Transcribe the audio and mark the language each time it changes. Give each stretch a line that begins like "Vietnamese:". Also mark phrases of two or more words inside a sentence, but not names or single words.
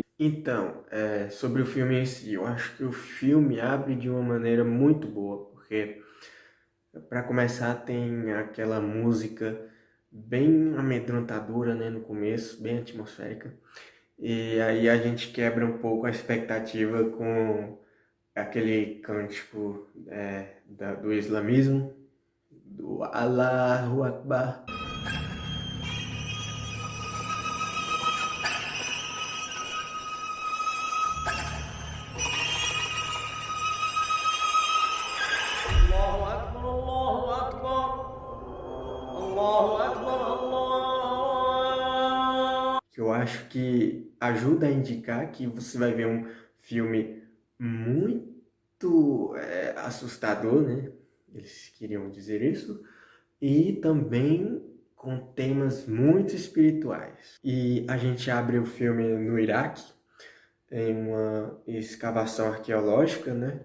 Portuguese: Então, sobre o filme em si, eu acho que o filme abre de uma maneira muito boa, porque, para começar, tem aquela música bem amedrontadora, né, no começo, bem atmosférica, e aí a gente quebra um pouco a expectativa com aquele cântico do islamismo, do
Arabic: الله أكبر. الله أكبر الله أكبر الله أكبر الله.
Portuguese: Que eu acho que ajuda a indicar que você vai ver um filme muito assustador, né? Eles queriam dizer isso. E também com temas muito espirituais. E a gente abre o filme no Iraque, em uma escavação arqueológica, né?